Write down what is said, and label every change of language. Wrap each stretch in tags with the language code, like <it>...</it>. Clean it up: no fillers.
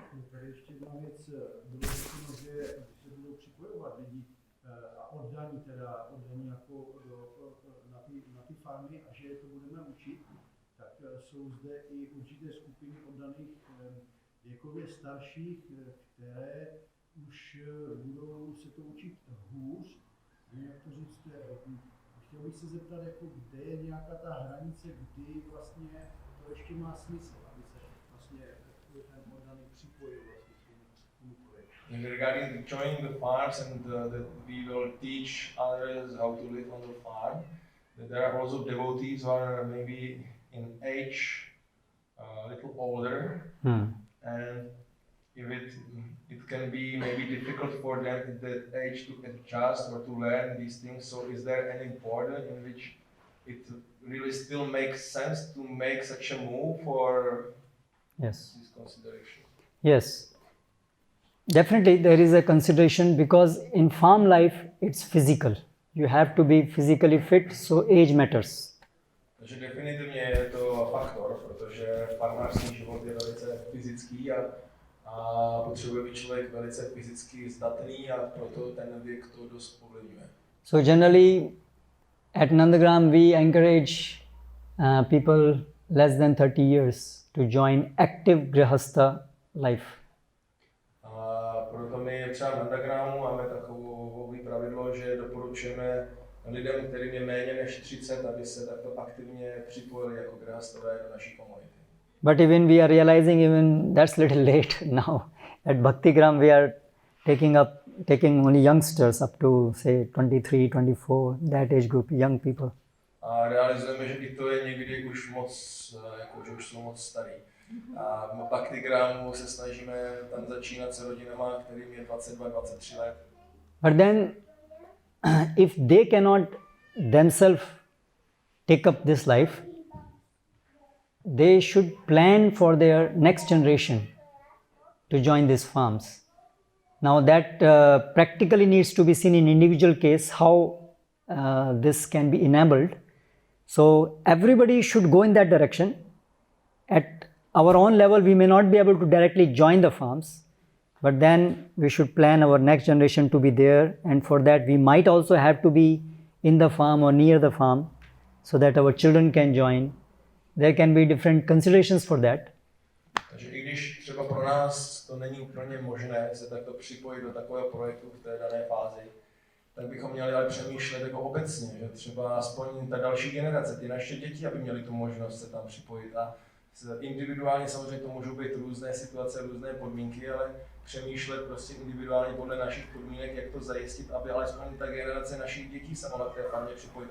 <cs>Tady ještě jedna věc, bylo řečeno, že se budou připojovat lidi a oddaní jako na ty farmy, a že je to budeme učit, tak jsou zde i určité skupiny oddaných věkově starších, které už budou se to učit hůř. Jak to říct, chtěl bych se zeptat, jako, kde je nějaká ta hranice, kdy vlastně to ještě má smysl, aby se vlastně ten oddaný připojil vlastně k tomu projektu.</cs> <en>Regarding joining the farms and that we will teach others how to live on the farm, that there are also devotees who are maybe in age a little older, and if it can be maybe difficult for them at that age to adjust or to learn these things. So is there any border in which it really still makes sense to make such a move for Yes. this consideration? Yes. Definitely there is a consideration because in farm life it's physical. You have to be physically fit, so age matters.</en> <cs>Takže definitivně je to faktor, protože farmářský život je velice fyzický a potřebuje být člověk velice fyzicky zdatný, a proto ten věk to dost ovlivňuje.</cs> <en>So generally at Nandagram we encourage people less than 30 years to join active grihastha life.</en> <cs>A proto my třeba na Nandagramu máme takové pravidlo, že doporučujeme lidem, kterým je méně než 30, aby se takto aktivně připojili jako grihasthové do naší komunity.</cs> <en>But even we are realizing even that's little late now. At Bhaktigram we are taking only youngsters up to say 23, 24, that age group, young people.</en> <cs>A realizujeme, že i to je někdy už moc, jako, že už jsou moc starý. A v Bhaktigramu se snažíme tam začínat s rodinama, kterým je 22, 23 let.</cs> <en>But then if they cannot themselves take up this life, they should plan for their next generation to join these farms. Now that practically needs to be seen in individual case how this can be enabled. So everybody should go in that direction. At our own level we may not be able to directly join the farms, but then we should plan our next generation to be there, and for that we might also have to be in the farm or near the farm so that our children can join. There can be different considerations for that.</en> <cs>Takže i když třeba pro nás to není úplně možné se takto připojit do takového projektu v té dané fázi, tak bychom měli ale přemýšlet jako obecně, že třeba aspoň ta další generace, ty naše děti, aby měly tu možnost se tam připojit. A Individuálně samozřejmě to můžou být různé situace, různé podmínky, ale přemýšlet prostě individuálně podle našich podmínek, jak to zajistit, aby alespoň ta generace našich dětí se mohla k té farmě připojit.</cs>